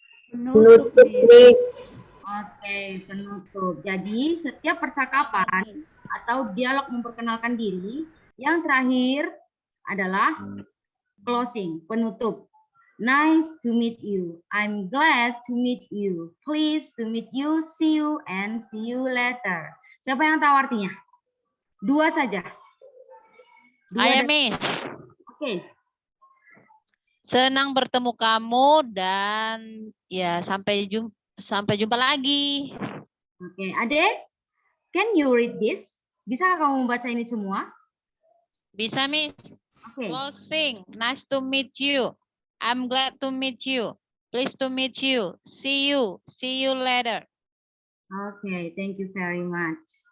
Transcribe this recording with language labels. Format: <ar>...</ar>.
<id>Penutup, Miss. Oke, penutup. Jadi setiap percakapan atau dialog memperkenalkan diri, yang terakhir adalah closing, penutup.</id> <en>Nice to meet you. I'm glad to meet you. Pleased to meet you. See you and see you later.</en> <id>Siapa yang tahu artinya? Dua saja. Ayo, Miss. Oke. Senang bertemu kamu dan ya sampai jumpa lagi.</id> <en>Oke, Ade, can you read this?</en> <id>Bisa kamu membaca ini semua? Bisa, Miss. Oke.</id> <en>Closing. Nice to meet you. I'm glad to meet you. Pleased to meet you. See you. See you later. Oke, thank you very much.</en>